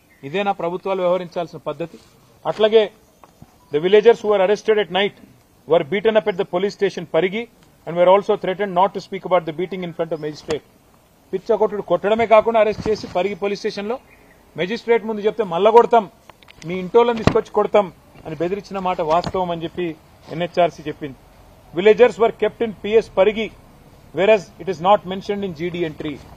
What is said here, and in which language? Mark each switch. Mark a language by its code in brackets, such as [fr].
[te] ఇదేనా ప్రభుత్వాలు వ్యవహరించాల్సిన పద్ధతి? అట్లాగే [en] the villagers who were arrested at night were beaten up at the police station Parigi and were also threatened not to speak about the beating in front of magistrate. [te] పిచ్చ కొట్టుడు కొట్టడమే కాకుండా arrest చేసి Parigi police station లో magistrate ముందు చెప్తే మళ్ళా కొడతాం, మీ ఇంటోళ్ళని తీసుకొచ్చి కొడతాం అని బెదిరించిన మాట వాస్తవం అని చెప్పి ఎన్హెచ్ఆర్సీ చెప్పింది. [en] Villagers were kept in PS Parigi whereas it is not mentioned in GD entry.